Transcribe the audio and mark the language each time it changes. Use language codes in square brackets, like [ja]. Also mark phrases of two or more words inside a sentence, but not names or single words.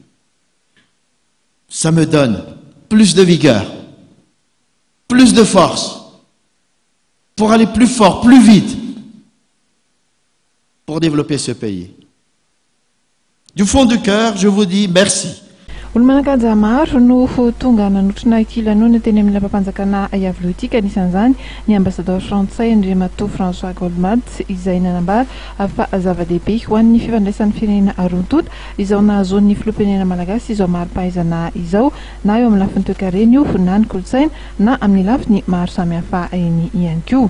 [fr] Ça me donne plus de vigueur, plus de force pour aller plus fort, plus vite, pour développer ce pays. Du fond du cœur, je vous dis merci. [mg] Olo-manankaja maro no tonga nanotrona ity lanonana teny amin'ny lampam-panjakana Avoloa ity ka anisan'izany ny ambassadeur frantsay Andriamatoa François Goldmats izay nanambara fa zava-dehibe ho an'ny fifandraisan'ny firenena roa-tonta izao nahazoan'ny filoham-pirenena malagasy izao mari-pahaizana izao na eo amin'ny lafiny toe-karena io na ny kolontsaina na amin'ny lafiny maro samihafa eny ihany koa.